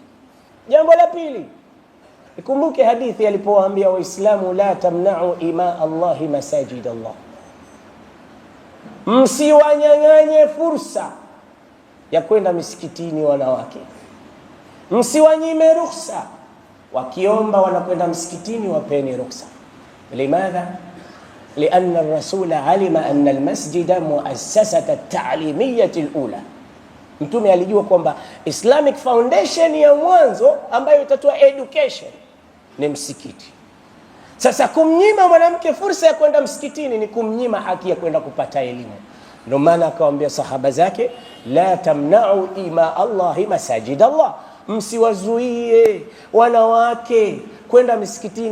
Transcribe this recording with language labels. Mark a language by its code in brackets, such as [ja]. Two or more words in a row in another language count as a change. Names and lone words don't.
[sw] Jambo la pili, ikumbuke hadithi alipowaambia Waislamu, [ar] لا تمنعوا إماء الله مساجد الله, [sw] msiwanyang'anye fursa ya kwenda misikitini wanawake, msiwanyime ruhusa, wakiomba wanakwenda msikitini wapeni ruhusa. [ar] Limadha? لأن الرسول علم أن المسجد مؤسسة التعليمية الأولى. [sw] Mtume alijua kwamba [en] Islamic foundation [sw] ya mwanzo ambayo itatoa education ni msikiti. Sasa kumnyima mwanamke fursa ya kwenda msikitini ni kumnyima haki ya kwenda kupata elimu. Ndio maana akawaambia sahaba zake, [ar] لا تمنعوا إماء الله مساجد الله, [sw] msiwazuie wanawake kwenda msikitini.